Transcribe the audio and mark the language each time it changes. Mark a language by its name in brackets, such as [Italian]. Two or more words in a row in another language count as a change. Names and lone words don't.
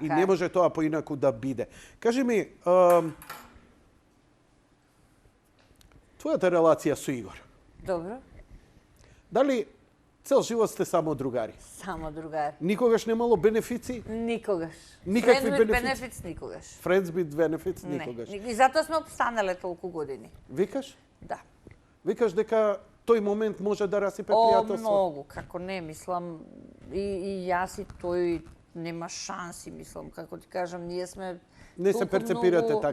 [Macedonian] и не може тоа поинаку да биде. Кажи ми, твојата релација со Игор. Добро. Дали цел живот сте само другари? Само другари. Никогаш немало бенефици? Никогаш. Никакви [English] Friends with benefits никогаш. Friends with benefits никогаш. [Macedonian] Не. И затоа сме обстанале толку години. Викаш? Да. Викаш дека тој момент може да расипе О, пријателство? многу, како не, мислам, и јас и тој нема шанси, мислам, како ти кажам, ние сме... Не се перцепирате многу...